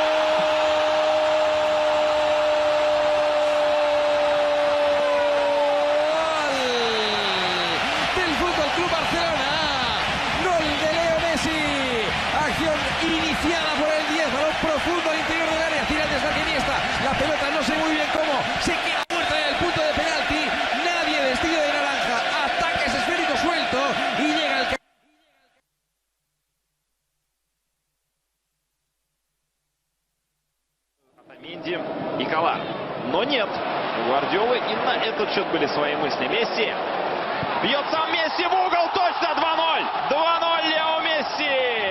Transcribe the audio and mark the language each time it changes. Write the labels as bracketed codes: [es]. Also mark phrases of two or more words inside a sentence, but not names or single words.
[es] Del Fútbol Club Barcelona, gol de Leo Messi, acción iniciada por el 10, balón profundo al interior del área, tira el desmarque Iniesta, la pelota no sé muy bien cómo, se queda muerta en el punto de penalti, nadie vestido de naranja, ataque ese esférico suelto y llega el... [ru] Минди и Калар. Но нет, у Гвардиолы и на этот счет были свои мысли. Месси бьет сам Месси в угол, точно 2-0. 2-0 Лео Месси.